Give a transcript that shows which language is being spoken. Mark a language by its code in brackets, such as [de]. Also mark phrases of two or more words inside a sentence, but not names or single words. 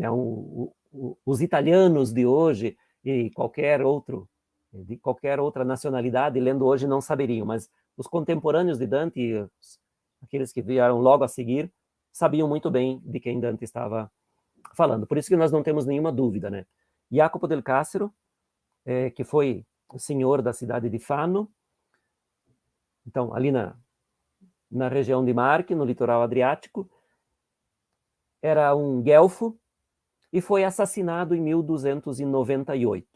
[pt] Os italianos de hoje e de qualquer outra nacionalidade, lendo hoje, não saberiam, mas os contemporâneos de Dante, aqueles que vieram logo a seguir, sabiam muito bem de quem Dante estava falando. Por isso que nós não temos nenhuma dúvida, né? Jacopo del Cassero, que foi o senhor da cidade de Fano, então, ali na região de Marche, no litoral adriático, era um guelfo e foi assassinado em 1298.